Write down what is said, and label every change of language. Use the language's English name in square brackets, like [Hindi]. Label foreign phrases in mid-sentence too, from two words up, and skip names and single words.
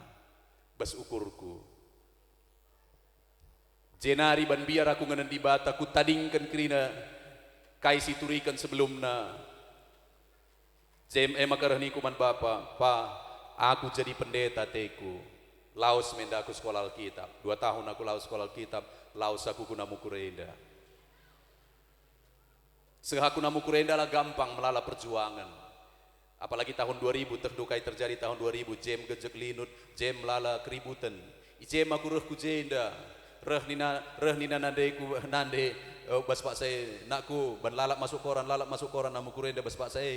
[Batak Karo] Bas ukurku. Jenari ban biar aku ngenen di bata ku tadingkan kerina kai siturikan sebelumna. Maka reh ni kuman bapa, aku jadi pendeta teku. Laos menda aku sekolah Alkitab. 2 tahun aku laos sekolah Alkitab, laos aku kunamu kurenda. Sehaku namu kurenda lah gampang melala perjuangan. [Indonesian] Apalagi tahun 2000 [Batak Karo] terdukai terjadi tahun 2000 jem gejek linut, jem melala keributan. Jem aku reh ku jenda. Reh nina nande bas pak saya nakku ban lalap [Indonesian] masuk koran [Batak Karo] namu kurenda bas pak saya.